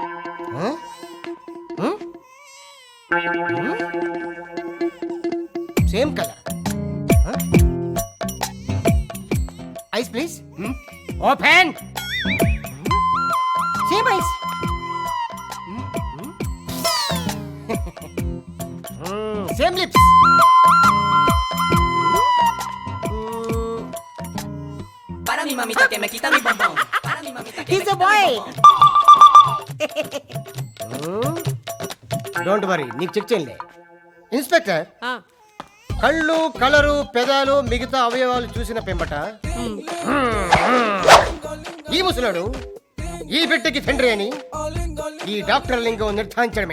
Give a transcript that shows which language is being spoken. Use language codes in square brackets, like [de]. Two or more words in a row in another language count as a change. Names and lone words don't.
[en] Same color. Eyes please. Open. Same eyes. Same lips. [es] Para mi mamita que me quita mi bombón. Para mi mamita que [en] He's [es] me [en] a [es] quita [en] boy. [es] mi bombón. [en] Don't worry, [te] నీకు చెక్ చేయలే. ఇన్స్పెక్టర్, ఆ, కళ్ళు, కలరు, పెదాలు, మిగతా అవయవాలు చూసిన పెంబట ఈ ముసలాడు ఈ బిడ్డకి తండ్రి అని ఈ డాక్టర్ లింగం నిర్ధారించడమే.